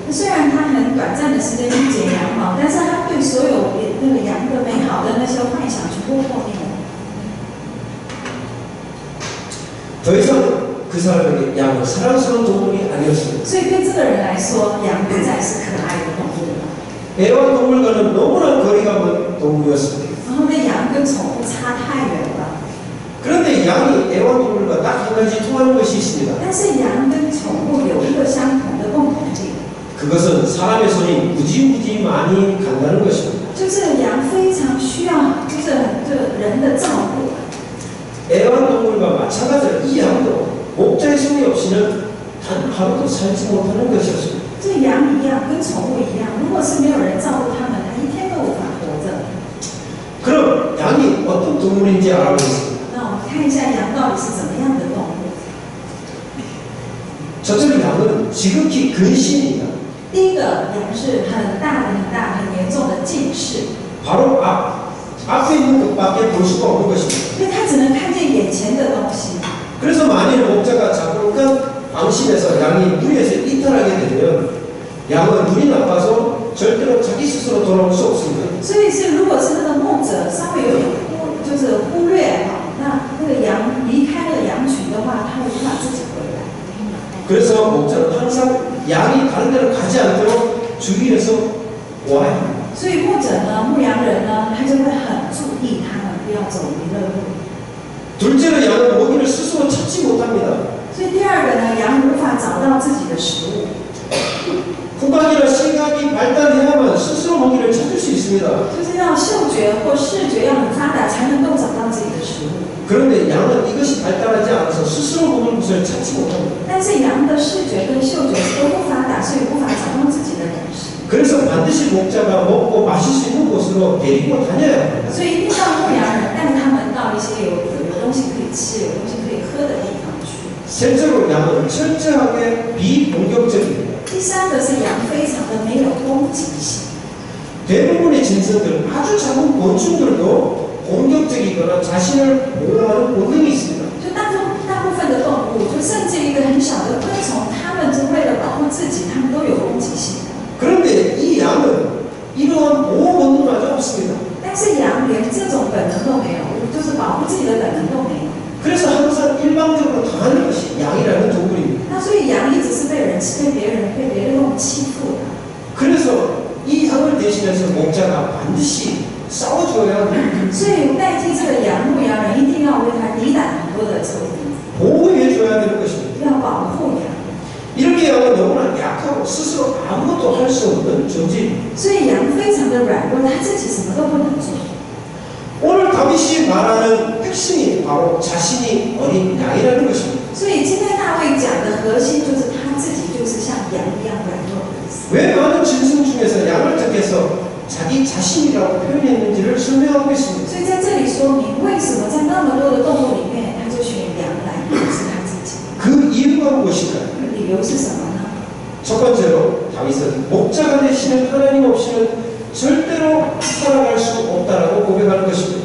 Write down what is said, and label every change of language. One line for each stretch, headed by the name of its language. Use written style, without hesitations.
Chinese: 虽然他很短暂的时间去剪羊毛，但是他对所有那个羊的美好的那些幻想全部破灭了。
Korean: 더 이상 그 사람에게 양은 사랑스러운 동물이 아니었습니다.
Chinese: 所以对这个人来说，羊不再是可爱的动物了。
Korean: 애완동물과는 너무나 거리가 먼 동물이었습니다.
Chinese: 然后那羊跟宠物差太远了。
Korean: 그런데 양이 애완동물과 딱 한 가지 통하는 것이 있습니다.
Chinese: 但是羊跟宠物有一个相同的共同点，
Korean: 그것은 사람의 손이 무지무지 많이 간다는 것입니다.
Chinese: 就是羊非常需要就是人的照顾。
Korean: 애완동물과 마찬가지로 이 양도 목자의 손이 없이는 단 하루도 살지 못하는 것이었습니다.
Chinese: 这羊一样，跟宠物一样，如果是没有人照顾它们，它一天都无法活着。
Korean: 그럼 양이 어떤 동물인지 알아보겠습니다.
Chinese: 那我们看一下羊到底是怎么样的动物。
Korean: 첫째로 양은 지극히 근신입니다.
Chinese: 第一个羊是很大很严重的近视，
Korean: 바로 앞에 있는 것밖에 볼 수가 없는 것입니다.
Chinese: 因为它只能看见眼前的东西。
Korean: 그래서 만일 목자가 잠깐 방심해서 양이 무리해서 이탈하게 되면 양은 눈이 나빠서 절대로 자기 스스로 돌아올 수 없습니다.
Chinese: 所以是如果是那个牧者稍微有点忽略哈，那个羊离开了羊群的话，他无法自己回来。
Korean: 그래서 목자는 항상 양이 다른 데로 가지 않도록 주의해서 와야 합니다.
Chinese: 所以牧者呢，牧羊人呢，他就会很注意他们不要走迷了路。
Korean: 둘째로 양은 먹이를 스스로 찾지 못합니다.
Chinese: 所以第二个呢，羊无法找到自己的食物。
Korean: 후각이나 시각이 발달해야만 스스로 먹이를 찾을 수 있습니다.
Chinese: 就是要嗅觉或视觉要很发达，才能够找到自己的食物。
Korean: 그런데 양은 이것이 발달하지 않아서 스스로 먹을 곳을 찾지 못합니다.
Chinese: 但是羊的视觉跟嗅觉都不发达，所以无法找到自己的粮食。
Korean: 그래서 반드시 목자가 먹고 마실 수 있는 곳으로 데리고 다녀야 합니다.
Chinese: 所以一定要牧羊人带他们到一些有东西可以吃、有东西可以喝的地方去。
Korean: 셋째로 양은 철저하게 비공격적입니다.
Chinese: 第三个是羊非常的没有攻击性。
Korean: 대부분의 짐승들, 아주 작은 곤충들도 공격적이거나 자신을 보호하는 본능이 있습니다.
Chinese: 就大部分的动物，就甚至一个很小的昆虫，它们就为了保护自己，它们都有攻击性的。
Korean: 그런데 이 양은 이러한 보호 본능마저 없습니다.
Chinese: 但是羊连这种本能都没有，就是保护自己的本能都没有。
Korean: 그래서 항상 일방적으로 당하는 것이 양이라는 동물입니다.
Chinese: 那所以羊一直是被别人用欺负的。
Korean: 그래서 이 양을 대신해서 목자가 반드시 싸워줘야 합니다.
Chinese: 所以代替这个羊，牧羊人一定要为它抵挡很多的仇敌，
Korean: 보호해줘야 되는 것입니다.
Chinese: 要保护羊。
Korean: 이렇게 양은 너무나 약하고 스스로 아무것도 할 수 없는 존재입니다.
Chinese: 所以羊非常的软弱，它自己什么都不能做。
Korean: 오늘 다윗이 말하는 핵심이 바로 자신이 어린 양이라는 것입니다.
Chinese: 所以今天大卫讲的核心就是他自己就是像羊一样软弱的意思。
Korean: 왜 많은 짐승 중에서 양을 택해서 자기 자신이라고 표현했는지를 설명하고 있습니다.
Chinese: 所以在这里说明为什么在那么多的动物里面，他就选羊来表示他自己。
Korean: 그 이유가 무엇일까요?
Chinese: 理由是什么呢？
Korean: 첫 번째로 다윗은 목자가 되시는 하나님 없이는 절대로 살아갈 수 없다라고 고백하는 것입니다.